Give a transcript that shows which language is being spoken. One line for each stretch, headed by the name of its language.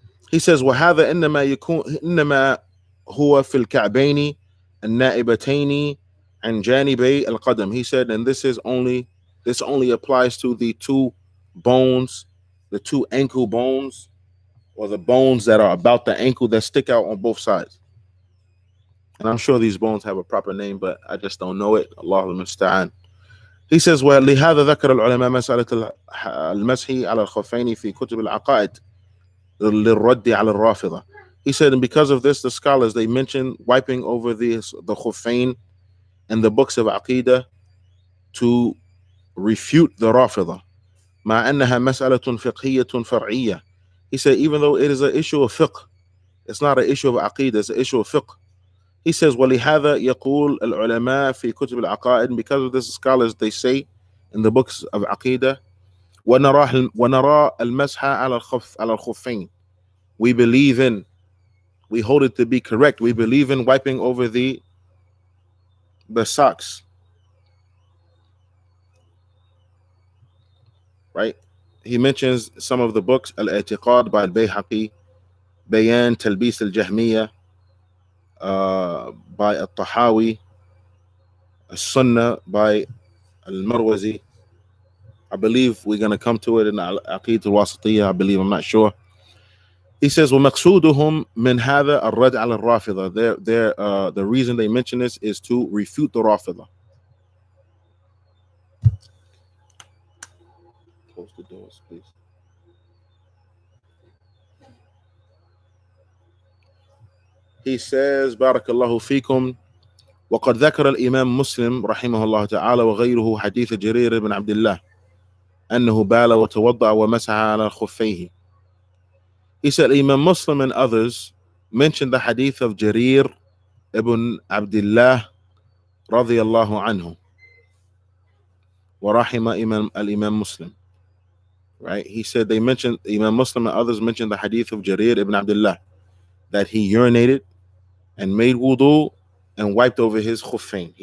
English: He says,
Arabic: وهذا إنما يكون إنما هو في الكعبين النائبتين عن جانبي القدم.
English: He said, and this only applies to the two bones, the two ankle bones, or the bones that are about the ankle that stick out on both sides. And I'm sure these bones have a proper name, but I just don't know it.
Arabic: Allahu musta'an.
English: He says,
Arabic: ولهذا ذكر العلماء مسألة المسح على الخفين في كتب العقائد للرد على الرافضة.
English: He said, and because of this, the scholars, they mention wiping over the khuffain in the books of Aqidah to refute the Rafida.
Arabic: مع أنها مسألة فقهية فرعية.
English: He said, even though it is an issue of fiqh, it's not an issue of Aqidah, it's an issue of fiqh. He says,
Arabic: ولهذا يقول العلماء في كتب العقائد,
English: because of this, scholars, they say in the books of Aqidah,
Arabic: ونرى المسح على الخفين.
English: We hold it to be correct. We believe in wiping over the socks. Right? He mentions some of the books, Al-I'tiqad by Al-Bayhaqi, Bayan Talbis Al-Jahmiyyah by Al-Tahawi, Al-Sunnah by Al-Marwazi. I believe we're going to come to it in Al-Aqid Al-Wasatiyah, I believe, I'm not sure. He says,
Arabic: وَمَقْصُودُهُمْ مِنْ هَذَا الرَّدْ عَلَى الرَّافِضَةِ.
English: The reason they mention this is to refute the Rafida. Close the doors, please. He says,
Arabic: بارك الله فيكم. وقد ذكر الإمام مسلم رحمه الله تعالى وغيره حديث جرير بن عبد الله أنه بال وتوضأ ومسح على خفيه.
English: He said Imam Muslim and others mentioned the hadith of Jarir ibn Abdullah radiyallahu anhu.
Arabic: ورحم
English: Imam Muslim. Right? He said they mentioned, Imam Muslim and others mentioned the hadith of Jarir ibn Abdullah, that he urinated and made wudu and wiped over his khuffain.